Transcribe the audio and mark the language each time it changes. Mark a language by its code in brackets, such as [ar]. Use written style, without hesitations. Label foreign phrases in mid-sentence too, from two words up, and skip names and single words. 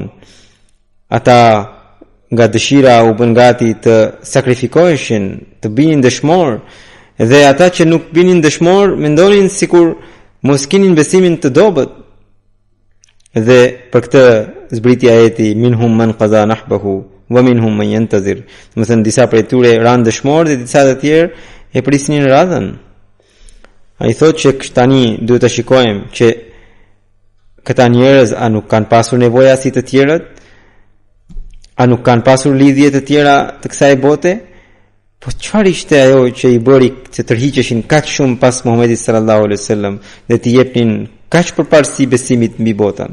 [sq] Ata nga dëshira u bën gati të sakrifikoheshin, të binin dëshmor, dhe ata që nuk binin dëshmor mendonin sikur mos kinin besimin të dobët. Dhe për këtë zbriti ajeti [ar] منهم من قضى نحبه ومنهم من ينتظر. [sq] Do të thënë disa prej tyre ran dëshmor dhe disa të tjerë e prisnin radhën. Ai thotë që tani duhet të shikojmë që këta njerëz a nuk kanë pasur nevoja si të tjerët, a nuk kanë pasur lidhje të tjera të kësaj bote, po çfarë ishte ajo që i bëri që tërhiqeshin kaq shumë pas Muhamedit [ar] صلى الله عليه وسلم [sq] dhe të jepnin kaq përparësi besimit mbi botën?